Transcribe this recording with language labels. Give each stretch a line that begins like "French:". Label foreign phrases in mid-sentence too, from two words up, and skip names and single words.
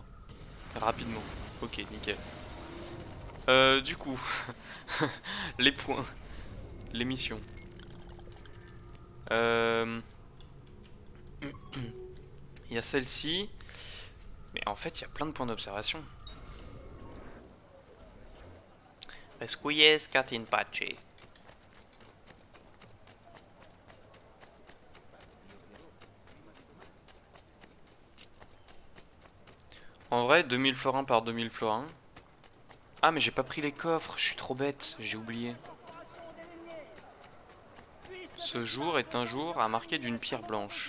French: Rapidement. Ok, nickel. Du coup, les points, les missions. Il y a celle-ci. Mais en fait, il y a plein de points d'observation.
Latin: Requiescat in pace.
French: En vrai, 2000 florins par 2000 florins. Ah, mais j'ai pas pris les coffres, je suis trop bête, j'ai oublié. Ce jour est un jour à marquer d'une pierre blanche.